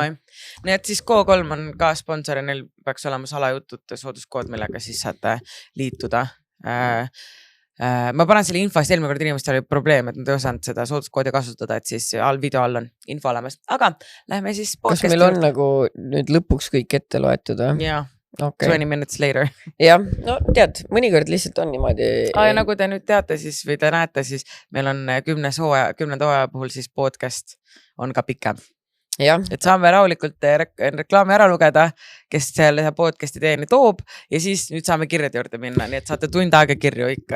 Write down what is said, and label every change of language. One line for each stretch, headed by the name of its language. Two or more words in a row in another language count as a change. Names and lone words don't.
Estonian: Nii et siis Go3 on ka sponsor ja neil peaks olema salajutud sooduskood, millega siis saate liituda. Ma panen selle info, sest eelmine kord inimestel oli probleem, et nad ei osanud seda sooduskoodi kasutada, et siis video all on info olemas. Aga lähme siis podcasti. Kas meil on nagu nüüd lõpuks kõik ette loetud? Jaa.
English: Okay. 20 minutes later.
Estonian: Jah, no tead, mõnikord lihtsalt on niimoodi. Ja nagu te nüüd teate siis või te näete, siis meil on 10. hooaja puhul siis podcast on ka pikem. Ja. Et saame rahulikult reklaami ära lugeda, kes selle podcasti teeni toob ja siis nüüd saame kirjade juurde minna, nii et saate tund aega kirju ikka.